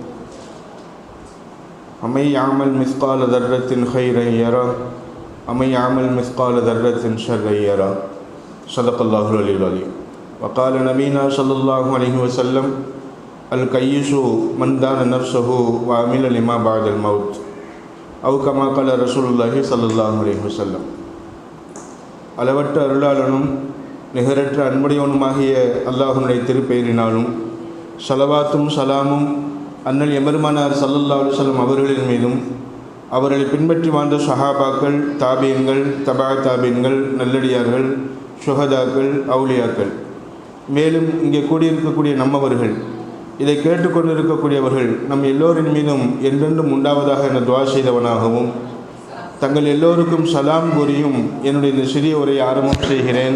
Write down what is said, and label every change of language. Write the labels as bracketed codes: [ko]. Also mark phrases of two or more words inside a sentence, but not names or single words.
[ar] ومن يعمل مثقال ذرة خيرا يره ومن يعمل مثقال ذرة شرا يره صدق الله العلي العظيم. وقال نبينا صلى الله عليه وسلم الكيس من دان نفسه وعمل لما بعد الموت أو كما قال رسول الله صلى الله عليه وسلم. [ta] அளவற்ற அருளாளனும் நிகரற்ற அன்புடையவனுமாகிய அல்லாஹ்வுடைய திருப்பெயரினாலும் ஸலவாத்தும் சலாமும் அண்ணல் எம்பெருமானார் [ar] صلى الله عليه [ta] வஸல்லம் அவர்களின் மீதும் அவர்களை பின்பற்றி வாழ்ந்த சஹாபாக்கள், தாபீன்கள், தபா தாபீன்கள், நல்லடியார்கள், சுஹதாக்கள், அவுலியாக்கள், மேலும் இங்கே கூடியிருக்கக்கூடிய நம்மவர்கள், இதை கேட்டுக்கொண்டிருக்கக்கூடியவர்கள் நம் எல்லோரின் மீதும் என்றென்றும் உண்டாவதாக என துஆ செய்தவனாகவும் தங்கள் எல்லோருக்கும் சலாம் கூறியும் என்னுடைய இந்த சிறிய உரையை ஆரம்பம் செய்கிறேன்.